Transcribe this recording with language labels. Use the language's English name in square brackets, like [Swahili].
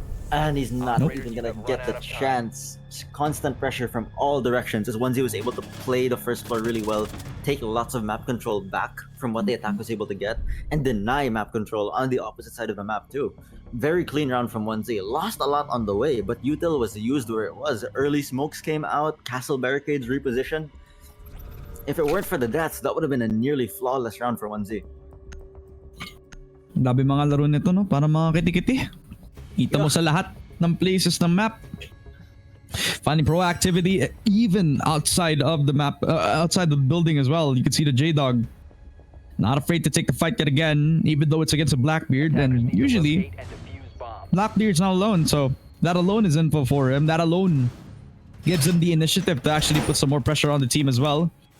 [English] And he's not even gonna get the chance. Constant pressure from all directions as 1Z was able to play the first floor really well, take lots of map control back from what the attack was able to get, and deny map control on the opposite side of the map too. Very clean round from 1Z. Lost a lot on the way, but util was used where it was. Early smokes came out, castle barricades repositioned. If it weren't for the deaths, that would have been a nearly flawless round for 1Z. [Filipino] Dabi mga laro nito, no? Para mga kiti-kiti. Kita mo sa lahat ng places ng map. [English] Finding proactivity even outside of the map, outside the building as well. You can see the J-Dog not afraid to take the fight yet again, even though it's against a Blackbeard. And usually, Blackbeard's not alone, so that alone is info for him. That alone gives him the initiative to actually put some more pressure on the team as well.